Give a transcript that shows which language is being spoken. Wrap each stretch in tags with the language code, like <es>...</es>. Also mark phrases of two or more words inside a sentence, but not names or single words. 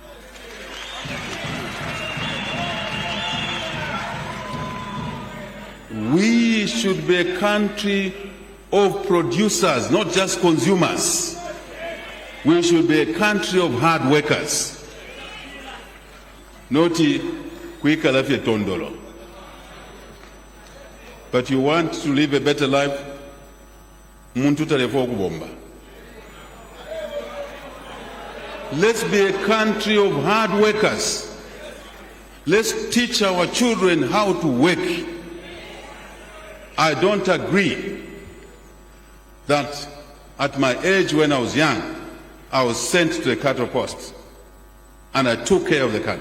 <en>We should be a country of producers, not just consumers. We should be a country of hard workers.</en> <bem>Noti kuikala fye tondolo.</bem> <en>But you want to live a better life?</en> <bem>Muntu talefo kubomba.</bem> <en>Let's be a country of hard workers. Let's teach our children how to work. I don't agree that at my age when I was young, I was sent to a cattle post and I took care of the cattle.</en>